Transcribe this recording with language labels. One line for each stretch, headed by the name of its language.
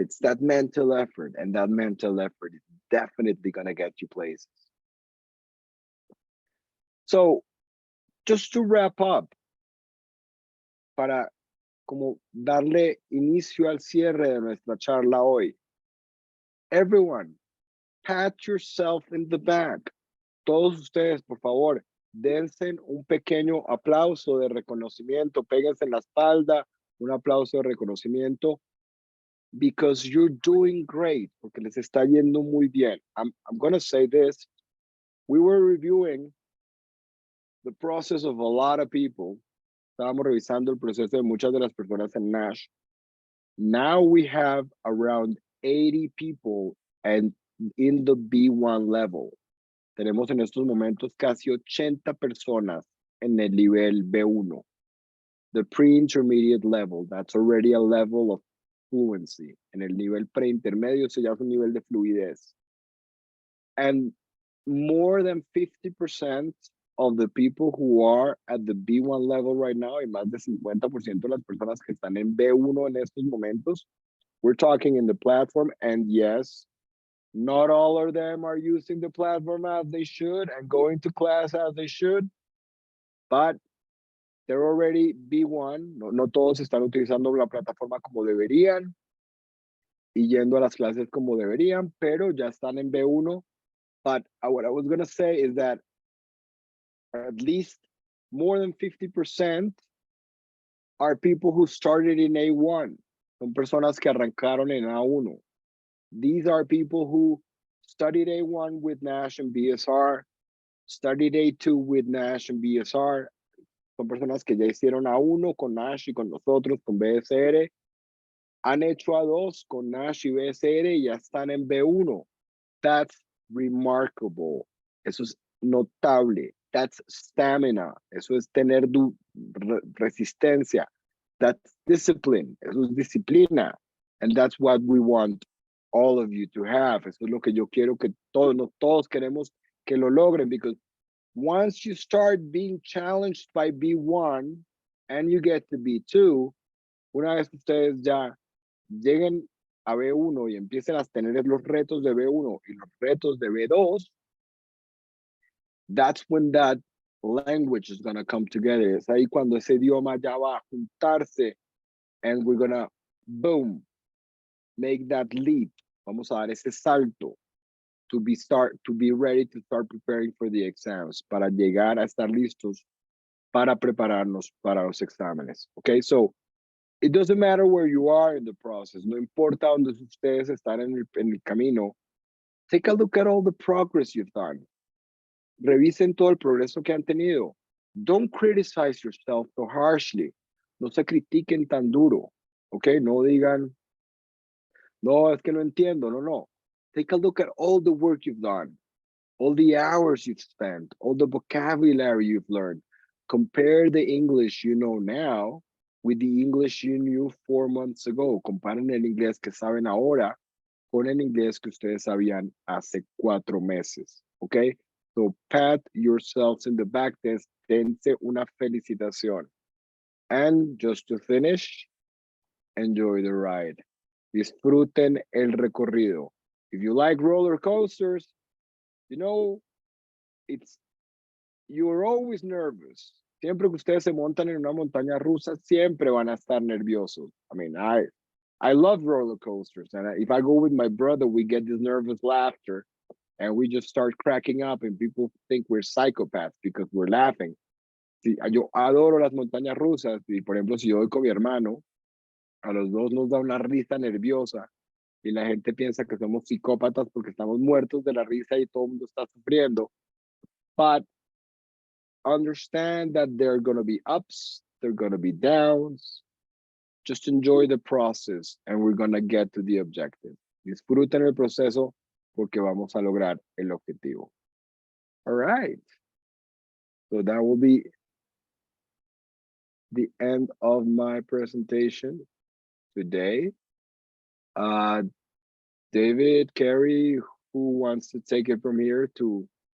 English: It's that mental effort, and that mental effort is definitely going to get you places. So, just to wrap up,
Spanish: para como darle inicio al cierre de nuestra charla hoy.
English: Everyone, pat yourself in the back.
Spanish: Todos ustedes, por favor, dense un pequeño aplauso de reconocimiento, péguense en la espalda, un aplauso de reconocimiento,
English: because you're doing great,
Spanish: porque les está yendo muy bien.
English: I'm going to say this. We were reviewing the process of a lot of people.
Spanish: Estábamos revisando el proceso de muchas de las personas en Nash.
English: Now we have around 80 people and in the B1 level.
Spanish: Tenemos en estos momentos casi 80 personas en el nivel B1.
English: The pre-intermediate level, that's already a level of fluency.
Spanish: En el nivel preintermedio se llama un nivel de fluidez.
English: And more than 50% of the people who are at the B1 level right now,
Spanish: y más de 50% de las personas que están en B1 en estos momentos,
English: we're talking in the platform, and yes, not all of them are using the platform as they should and going to class as they should, but they're already B1.
Spanish: No todos están utilizando la plataforma como deberían y yendo a las clases como deberían, pero ya están en B1.
English: But what I was going to say is that at least more than 50% are people who started in A1.
Spanish: Son personas que arrancaron en A1.
English: These are people who studied A1 with Nash and BSR, studied A2 with Nash and BSR.
Spanish: Son personas que ya hicieron A1 con Nash y con nosotros, con BSR. Han hecho A2 con Nash y BSR y ya están en B1.
English: That's remarkable.
Spanish: Eso es notable.
English: That's stamina.
Spanish: Eso es tener resistencia.
English: That's discipline.
Spanish: Eso es disciplina.
English: And that's what we want all of you to have.
Spanish: Eso es lo que yo quiero que todos queremos que lo logren,
English: because once you start being challenged by B1 and you get to B2,
Spanish: una vez ustedes ya lleguen a B1 y empiecen a tener los retos de B1 y los retos de B2,
English: that's when that language is going to come together.
Spanish: Es ahí cuando ese idioma ya va a juntarse,
English: and we're going to, boom, make that leap.
Spanish: Vamos a dar ese salto
English: to be ready to start preparing for the exams,
Spanish: para llegar a estar listos para prepararnos para los exámenes.
English: Okay, so it doesn't matter where you are in the process.
Spanish: No importa donde ustedes están en el camino.
English: Take a look at all the progress you've done.
Spanish: Revisen todo el progreso que han tenido.
English: Don't criticize yourself so harshly.
Spanish: No se critiquen tan duro. Okay, no digan, no, es que no entiendo. No.
English: Take a look at all the work you've done, all the hours you've spent, all the vocabulary you've learned. Compare the English you know now with the English you knew 4 months ago.
Spanish: Comparen el inglés que saben ahora con el inglés que ustedes sabían hace 4 meses.
English: Okay? So pat yourselves in the back,
Spanish: dense una felicitación.
English: And just to finish, enjoy the ride.
Spanish: Disfruten el recorrido.
English: If you like roller coasters, you know, you're always nervous.
Spanish: Siempre que ustedes se montan en una montaña rusa, siempre van a estar nerviosos.
English: I mean, I love roller coasters. And if I go with my brother, we get this nervous laughter and we just start cracking up and people think we're psychopaths because we're laughing.
Spanish: Sí, yo adoro las montañas rusas y, por ejemplo, si yo voy con mi hermano, a los dos nos da una risa nerviosa y la gente piensa que somos psicópatas porque estamos muertos de la risa y todo el mundo está sufriendo.
English: But understand that there are going to be ups, there are going to be downs. Just enjoy the process and we're going to get to the objective.
Spanish: Disfruten el proceso porque vamos a lograr el objetivo.
English: All right. So that will be the end of my presentation today. David, Carrie, who wants to take it from here to?